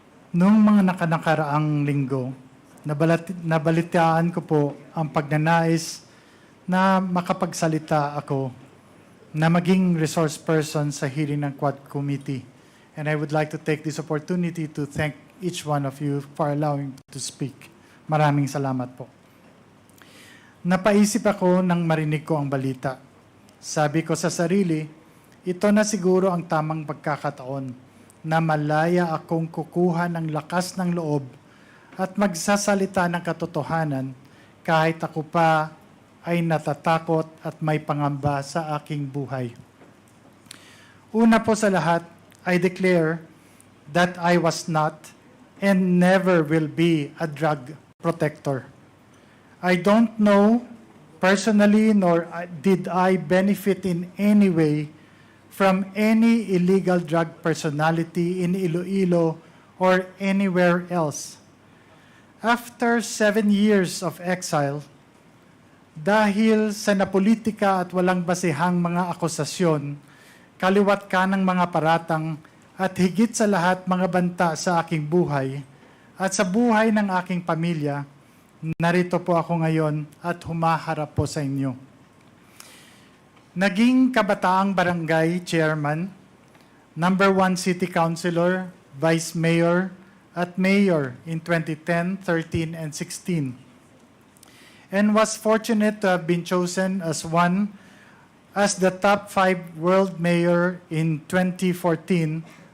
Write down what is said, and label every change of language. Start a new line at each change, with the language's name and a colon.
Filipino: Noong mga nakaraang linggo, nabalitaan ko po ang pagnanais na makapagsalita ako na maging resource person sa hearing ng Quad Committee.
English: And I would like to take this opportunity to thank each one of you for allowing me to speak.
Filipino: Maraming salamat po. Napaisip ako nang marinig ko ang balita. Sabi ko sa sarili, ito na siguro ang tamang pagkakataon na malaya akong kukuha ng lakas ng loob at magsasalita ng katotohanan kahit ako pa ay natatakot at may pangamba sa aking buhay. Una po sa lahat,
English: I declare that I was not and never will be a drug protector. I don't know personally nor did I benefit in any way from any illegal drug personality in Iloilo or anywhere else. After 7 years of exile,
Filipino: dahil sa napolitika at walang basihang mga akusasyon, kaliwat ka ng mga paratang at higit sa lahat mga banta sa aking buhay at sa buhay ng aking pamilya, narito po ako ngayon at humaharap po sa inyo. Naging kabataang barangay chairman, number 1 city councilor, vice mayor, at mayor
English: in 2010, 13, and 16. And was fortunate to have been chosen as the top 5 world mayor in 2014.